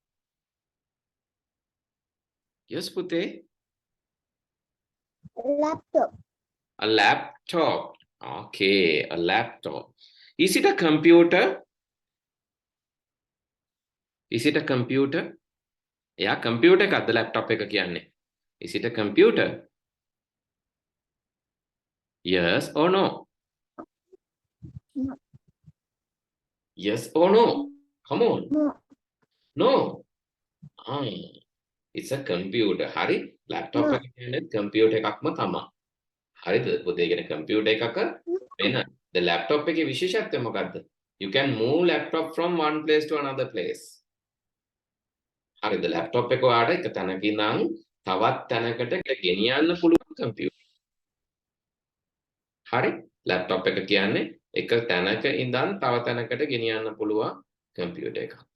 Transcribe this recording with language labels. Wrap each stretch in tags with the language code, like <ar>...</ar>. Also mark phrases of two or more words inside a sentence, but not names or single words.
<en>Yes, Pute? Laptop. A laptop. Okay, a laptop. Is it a computer? Is it a computer?</en> <si>Yeah, computer එකක්ද laptop එක කියන්නේ.</si> <en>Is it a computer? Yes or no? No. Yes or no? Come on. No. No. It's a computer.</en> <si>හරි laptop</si> <en>No.</en> <si>එක කියන්නේ computer එකක්ම තමයි. හරිද? පුතේ කියන්නේ computer එකක වෙන</si> <en>the laptop</en> <si>එකේ විශේෂත්වය මොකද්ද?</si> <en>You can move laptop from one place to another place.</en> <si>හරිද? laptop එක ඔයාලට එක තැනක ඉඳන් තවත් තැනකට ගෙනියන්න පුළුවන් computer. හරි ලැප්ටොප් එක කියන්නේ එක තැනක ඉඳන් තව තැනකට ගෙනියන්න පුළුවන් කම්පියුටර් එකක්.</si>